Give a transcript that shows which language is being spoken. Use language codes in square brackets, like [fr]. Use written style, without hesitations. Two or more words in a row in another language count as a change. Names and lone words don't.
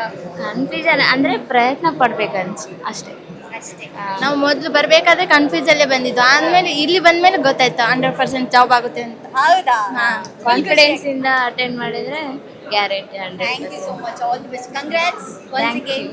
[kn] ಕನ್ಫ್ಯೂಷನ್ ಅಂದ್ರೆ ಪ್ರಯತ್ನ ಪಡ್ಬೇಕಂತ ಅಷ್ಟೇ. ಅಷ್ಟೇ ನಾವು ಮೊದಲು ಬರಬೇಕಾದ್ರೆ ಕನ್ಫ್ಯೂಸ್ ಅಲ್ಲೇ ಬಂದಿದ್ದು, ಆದ್ಮೇಲೆ ಇಲ್ಲಿ ಬಂದ್ಮೇಲೆ ಗೊತ್ತಾಯ್ತು 100% ಜಾಬ್ ಆಗುತ್ತೆ ಅಂತ. ಹೌದಾ ಕಾನ್ಫಿಡೆನ್ಸ್ ಇಂದ ಅಟೆಂಡ್ ಮಾಡಿದ್ರೆ ಗ್ಯಾರಂಟಿ [en] thank you so much all the best congrats once again